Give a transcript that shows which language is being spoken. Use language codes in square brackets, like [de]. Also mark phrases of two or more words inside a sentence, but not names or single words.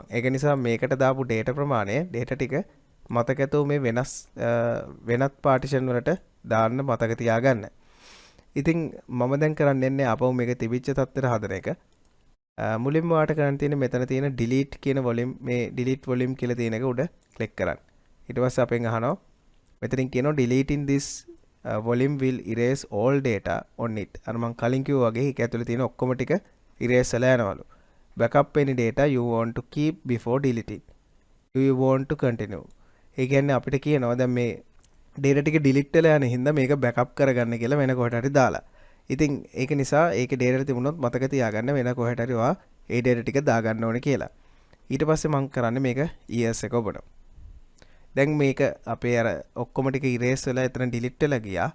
[si] ඒක නිසා මේකට දාපු data ප්‍රමාණය data ටික මතකතෝ මේ වෙනත් පාටිෂන් වලට දාන්න මතක තියාගන්න. ඉතින් මම දැන් කරන්න යන්නේ ආපහු මේක තිබිච්ච තත්ත්වෙට හදන එක. මුලින්ම ඔයාට කරන්න තියෙන්නේ මෙතන තියෙන delete කියන volume මේ [en] delete volume [si] කියලා තියෙන එක උඩ click කරන්න. ඊට පස්සේ අපෙන් අහනවා මෙතනින් කියනවා [en] deleting this volume will erase all data on it. අර මම කලින් කිව්වා වගේ ඒක ඇතුලේ තියෙන ඔක්කොම ටික erase වෙලා යනවලු. backup any data you want to keep before deleting. Do you want to continue? [si] ඒ කියන්නේ අපිට කියනවා දැන් මේ data ටික delete වෙලා යන හින්දා මේක backup කරගන්න කියලා වෙන කොහට හරි දාලා. ඉතින් ඒක නිසා ඒකේ data තිබුණොත් මතක තියාගන්න වෙන කොහට හරි ඔයා ඒ data ටික දාගන්න ඕනේ කියලා. ඊට පස්සේ මම කරන්නේ මේක years එක ඔබට. දැන් මේක අපේ අර ඔක්කොම ටික erase වෙලා එතන delete වෙලා ගියා.